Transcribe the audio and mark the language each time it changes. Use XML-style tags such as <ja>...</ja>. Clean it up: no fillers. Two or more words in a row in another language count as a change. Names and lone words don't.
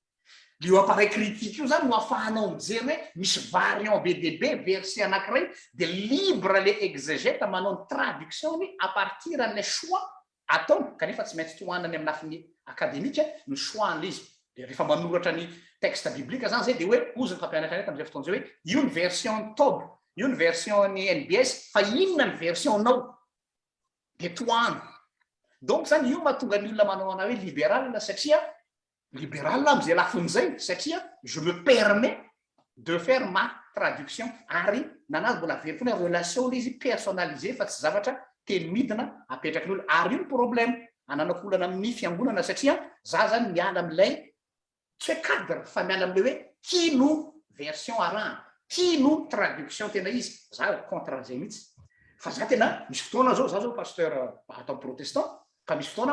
<mg>io appareil critique io zany no afahanao mijery hoe misy variant be de be verset anankiray de</mg> <fr>libre le exégète</fr> <mg>manao ny traduction ny</mg> <fr>à partir</fr> <mg>an'le choix ataony kanefa tsy maintsy tohanany amin'ny lafiny akademika ny choix an'le izy de rehefa manoratra ny</mg> <fr>texte biblique</fr> <mg>zany zay de hoe ozy ny fampianatra ny am'izay fotoana zay hoe io ny version tob io ny version ny NBS fa inona ny version nao de tohany donc zany io mahatonga ny olona manao ana hoe libéral satria libéral am'izay lafin'izay satria</mg> <fr>je me permets de faire ma traduction</fr> <mg>ary nanazy mbola very foana relation le izy personnalisé fa tsy zavatra teny midina apetraky ny olo ary io ny problème ananako olana amin'ny fiangonana satria za zany miala am'ilay tsy hoe cadre fa miala am'le hoe tino version arahana tino traduction tena izy za contre zay mihitsy fa za tena misy fotoana zao za zao pasteur atao protestant fa misy fotoana</mg>